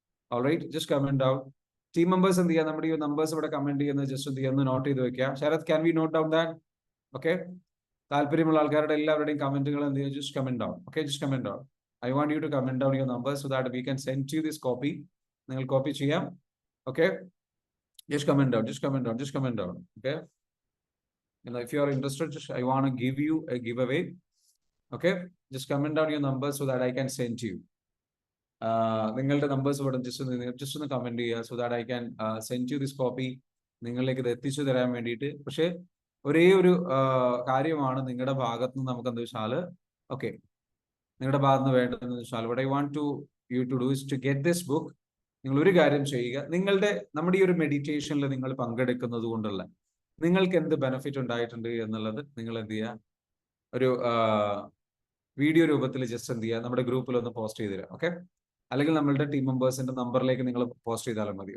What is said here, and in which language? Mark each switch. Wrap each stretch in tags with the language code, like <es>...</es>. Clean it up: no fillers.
<ml>Alright, just comment down. Team members എന്ത് ചെയ്യുക, നമ്മുടെ ഈ നമ്പേഴ്സ് ഇവിടെ കമന്റ് ചെയ്യുന്നത് ജസ്റ്റ് എന്ത് ചെയ്യുക, നോട്ട് ചെയ്ത് വെക്കാം. Sarath,</ml> <en>Can we note down that?</en> <ml>Okay, താല്പര്യമുള്ള ആൾക്കാരുടെ എല്ലാവരുടെയും കമന്റുകൾ എന്ത് ചെയ്യുക, just comment down. Okay, just comment down.</ml> <en>I want you to comment down your number so that we can send you this copy.</en> <ml>നിങ്ങൾ കോപ്പി ചെയ്യാം.</ml> <en>Okay, just comment down. Okay, if you are interested, I want to give you a giveaway. Okay, just comment down your number so that I can send you.</en> <ml>നിങ്ങളുടെ numbers ഇവിടെ just ഒന്ന് comment ചെയ്യുക</ml> <en>so that I can send you this copy.</en> <ml>നിങ്ങളിലേക്ക് ഇത് എത്തിച്ചു തരാൻ വേണ്ടിയിട്ട്. പക്ഷെ ഒരേ ഒരു കാര്യമാണ് നിങ്ങളുടെ ഭാഗത്ത് നിന്ന് നമുക്ക് എന്താ വെച്ചാൽ, ഓക്കെ, നിങ്ങളുടെ ഭാഗത്ത് നിന്ന് വേണ്ടതെന്ന് വെച്ചാൽ</ml> <en>what I want to you to do is to get this book.</en> <ml>നിങ്ങൾ ഒരു കാര്യം ചെയ്യുക, നമ്മുടെ ഈ ഒരു മെഡിറ്റേഷനിൽ നിങ്ങൾ പങ്കെടുക്കുന്നത് കൊണ്ടുള്ള നിങ്ങൾക്ക് എന്ത് ബെനിഫിറ്റ് ഉണ്ടായിട്ടുണ്ട് എന്നുള്ളത് നിങ്ങൾ എന്ത് ചെയ്യുക, ഒരു വീഡിയോ രൂപത്തിൽ ജസ്റ്റ് എന്ത് ചെയ്യുക, നമ്മുടെ ഗ്രൂപ്പിൽ ഒന്ന് പോസ്റ്റ് ചെയ്ത് തരാം. ഓക്കെ, അല്ലെങ്കിൽ നമ്മളുടെ ടീം മെമ്പേഴ്സിന്റെ നമ്പറിലേക്ക് നിങ്ങൾ പോസ്റ്റ് ചെയ്താലും മതി.</ml>